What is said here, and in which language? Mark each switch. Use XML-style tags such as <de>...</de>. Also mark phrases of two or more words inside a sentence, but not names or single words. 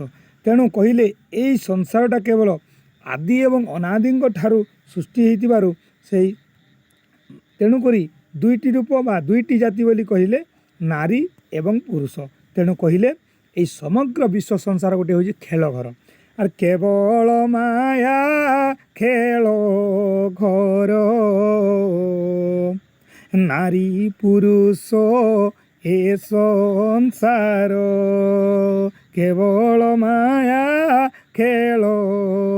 <or>ତେଣୁ କହିଲେ ଏଇ ସଂସାରଟା କେବଳ ଆଦି ଏବଂ ଅନାଦିଙ୍କ ଠାରୁ ସୃଷ୍ଟି ହୋଇଥିବାରୁ ସେଇ ତେଣୁକରି ଦୁଇଟି ରୂପ ବା ଦୁଇଟି ଜାତି ବୋଲି କହିଲେ ନାରୀ ଏବଂ ପୁରୁଷ। ତେଣୁ କହିଲେ ଏଇ ସମଗ୍ର ବିଶ୍ୱ ସଂସାର ଗୋଟିଏ ହେଉଛି ଖେଳ ଘର।</or> <bn>আর কেবল মায়া খেল ঘর নারী পুরুষ এ সংসার। কেবল মায়া খেল</bn>